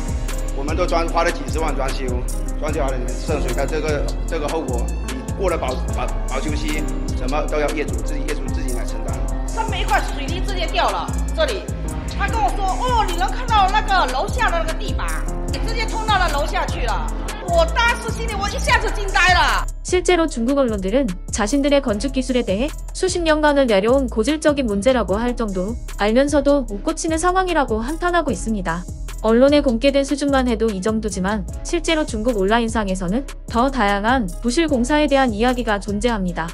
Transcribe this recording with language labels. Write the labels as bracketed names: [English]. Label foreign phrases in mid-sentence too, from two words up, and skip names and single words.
[Chinese] 我们都花了几十万装修，装修好了里面渗水的这个后果，你过了保修期，什么都要业主自己来承担。上面一块水泥直接掉了，这里。他跟我说，哦，你能看到那个楼下的那个地板，直接冲到了楼下去了。我当时心里我一下子惊呆了。 [Korean] 실제로 중국 언론들은 자신들의 건축 기술에 대해 수십 년간을 내려온 고질적인 문제라고 할 정도로 알면서도 못 고치는 상황이라고 한탄하고 있습니다. 언론에 공개된 수준만 해도 이 정도지만 실제로 중국 온라인상에서는 더 다양한 부실 공사에 대한 이야기가 존재합니다.